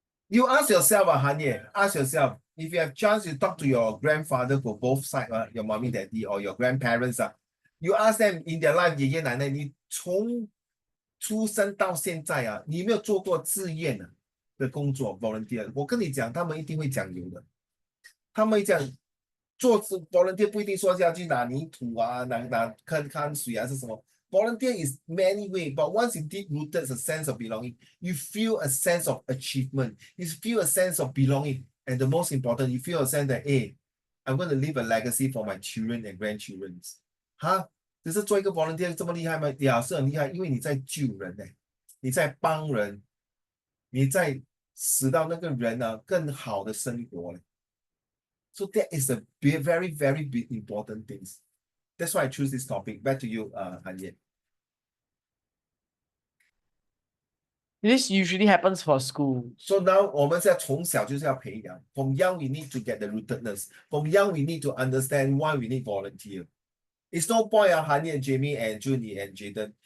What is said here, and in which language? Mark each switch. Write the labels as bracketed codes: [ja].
[en] You ask yourself, Hanye, ask yourself, if you have chance to talk to your grandfather for both sides, your mommy, daddy, or your grandparents, you ask them in their life, [zh] 爷爷奶奶，你从出生到现在你有没有做过志愿的工作 [en] volunteer？ [zh] 我跟你讲，他们一定会讲有的。他们讲做 volunteer 不一定说是要去拿泥土拿看水是什么。 [en] Volunteer is many way, but once you deep rooted a sense of belonging, you feel a sense of achievement. You feel a sense of belonging, and the most important, you feel a sense that, hey, I'm going to leave a legacy for my children and grandchildren. [zh] 只是做一个 volunteer 这么厉害吗？也是很厉害，因为你在救人你在帮人，你在使到那个人更好的生活 [en] So that is a very, very big important things. That's why I choose this topic. Back to you, Hanye. This usually happens for school. So now [zh] 我们现在从小就是要培养 [en] From young we need to get the rootedness. From young we need to understand why we need volunteer. It's no point Hanye, Jamie, and Junie, and Jaden.